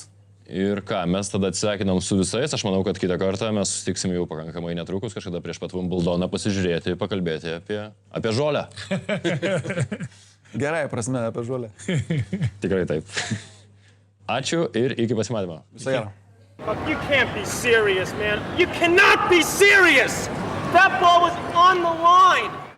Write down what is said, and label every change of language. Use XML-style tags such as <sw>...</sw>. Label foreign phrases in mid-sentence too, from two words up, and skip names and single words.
<lt>Ir ką, mes tada atsisveikinam su visais. Aš manau, kad kitą kartą mes susitiksim jau pakankamai netrukus, kažkada prieš pat Wimbledoną pasižiūrėti, pakalbėti apie žolę. Gerai prasme apie žolę. Tikrai taip. Ačiū ir iki pasimatymo. Visą gerą.</lt> <en>You can't be serious, man. You cannot be serious! That ball was on the line!</en>